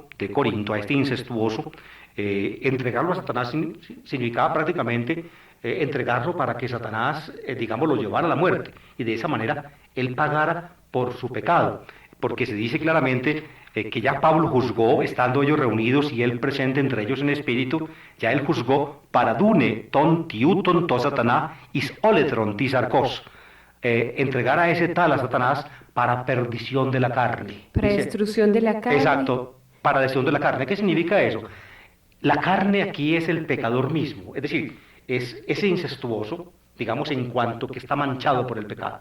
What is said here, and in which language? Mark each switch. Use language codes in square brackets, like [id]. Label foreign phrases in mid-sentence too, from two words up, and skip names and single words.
[es] de Corinto, a este incestuoso, entregarlo a Satanás significaba prácticamente entregarlo para que Satanás, digamos, lo llevara a la muerte, y de esa manera él pagara por su pecado, porque se dice claramente que ya Pablo juzgó, estando ellos reunidos y él presente entre ellos en espíritu, ya él juzgó [el] παραδοῦναι τὸν τοιοῦτον τῷ Σατανᾷ εἰς ὄλεθρον τῆς σαρκός, [es] entregar a ese tal a Satanás para perdición de la carne. Para destrucción de la carne. Exacto, para destrucción de la carne. ¿Qué significa eso? La carne aquí es el pecador mismo, es decir, es ese incestuoso, digamos, en cuanto que está manchado por el pecado.